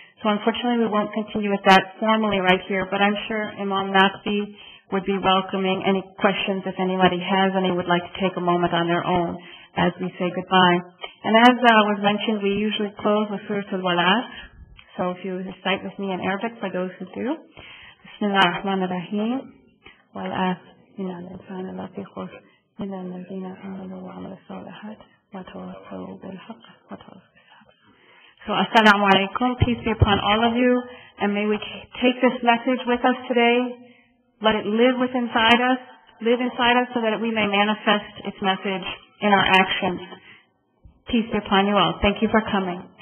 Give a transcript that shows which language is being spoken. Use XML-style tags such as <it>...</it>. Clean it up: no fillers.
<en>So unfortunately we won't continue with that formally right here, but I'm sure Imam Naqvi would be welcoming any questions if anybody has any would like to take a moment on their own as we say goodbye. And as was mentioned, we usually close with Surah Al-Walas. So if you recite with me in Arabic for those who do.</en> <ar>Bismillah ar-Rahman ar-Rahim. والآن إن الإنسان لفي خسر إلا الذين آمنوا وعملوا الصالحات وتواصوا بالحق وتواصوا بالصبر.</ar> <en>So assalamu alaikum, peace be upon all of you, and may we take this message with us today, let it live inside us so that we may manifest its message in our actions. Peace be upon you all. Thank you for coming.</en>